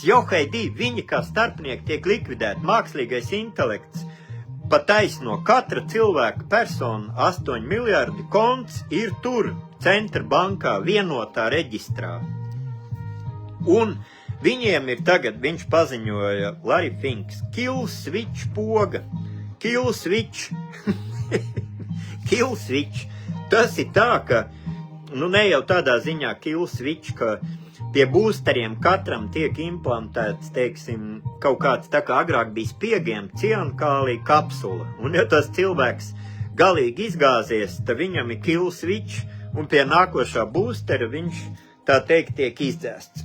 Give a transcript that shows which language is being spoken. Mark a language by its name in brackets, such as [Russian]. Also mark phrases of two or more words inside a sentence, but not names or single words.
[Latvian] Johaidī, viņi kā starpnieki tiek likvidēti. Mākslīgais intelekts pa taisno katra cilvēka persona 8 miljardi konts ir tur centra bankā vienotā reģistrā. Un viņiem ir tagad, viņš paziņoja, Larry Finks, [English] kill switch [Latvian] poga. [English] Kill switch. Kill switch. [Latvian] Tas ir tā, ka ne jau tādā ziņā [English] kill switch, [Latvian] ka pie būsteriem katram tiek implantēts, teiksim, kaut kāds tā kā agrāk bija spiegiem ciankālī kapsula. Un ja tas cilvēks galīgi izgāzies, tad viņam ir [English] kill switch, [Latvian] un pie nākošā būstera viņš, tā teikt, tiek izdzēsts.